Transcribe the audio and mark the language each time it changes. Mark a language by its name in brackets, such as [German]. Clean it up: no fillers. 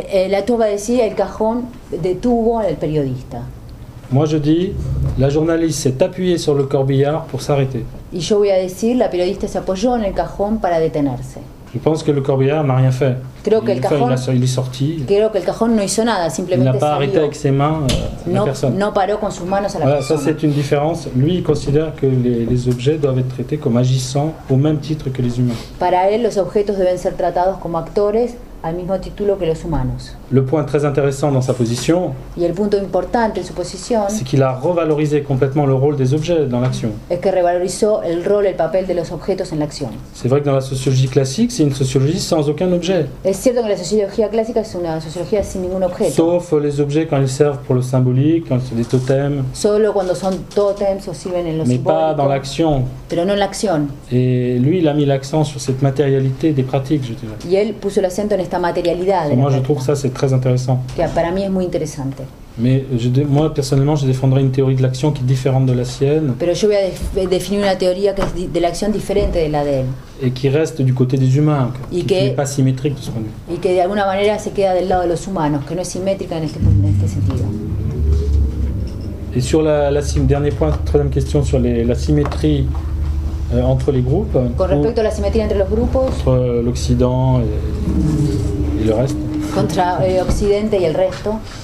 [Spanish] Latour va a decir el cajón detuvo al periodista. [French] Moi je dis la journaliste s'est appuyée sur le corbillard pour s'arrêter. [Spanish] Y yo voy a decir la periodista se apoyó en el cajón para detenerse. [French] Je pense que le corbillard n'a rien fait. [Spanish] Creo que el cajón, [French] il est sorti. [Spanish] Creo que el cajón no hizo nada, simplemente [French] il n'a pas arrêté avec ses mains la personne. [Spanish] No paró con sus manos a la [French] voilà, [Spanish] persona. [French] Ça c'est une différence. Lui il considère que les objets doivent être traités comme agissant au même titre que les humains. [Spanish] Para él los objetos deben ser tratados como actores al mismo título que los humanos. [French] Le point très intéressant dans sa position, [Spanish] Y el punto importante en su posición [French] c'est qu'il a revalorisé complètement le rôle des objets dans l'action. [Spanish] es que revalorizó el rol, el papel de los objetos en la acción. [French] C'est vrai que dans la sociologie classique, c'est une sociologie sans aucun objet. [Spanish] Es cierto que la sociología clásica es una sociología sin ningún objeto, [French] Sauf les objets quand ils servent pour le symbolique, quand c'est des totems, [Spanish] solo cuando son tótems o sirven en lo [French] mais pas dans [Spanish] simbólico, [French] l'action. [Spanish] pero no en la acción. [French] Et lui, il a mis l'accent sur cette matérialité des pratiques, je dirais. [Spanish] Y él puso el acento en esta materialidad de la [French] Moi, je [Spanish] práctica, [French] trouve ça, c'est très intéressant. [Spanish] que para mí es muy interesante. [French] Mais moi, personnellement, je défendrais une théorie de l'action qui est différente de la sienne [Spanish] Pero yo voy a definir una teoría que es de la acción diferente de la de él, [French] et qui reste du côté des humains, [Spanish] Y [French] qui [Spanish] que- [French] n'est pas symétrique de ce point de vue. [Spanish] y que de alguna manera se queda del lado de los humanos, que no es simétrica en este sentido. [French] Et sur dernier point, troisième question sur la symétrie entre les groupes, [Spanish] Con respecto a la simetría entre los grupos, [French] entre l'Occident et le reste. [Spanish] contra Occidente y el resto,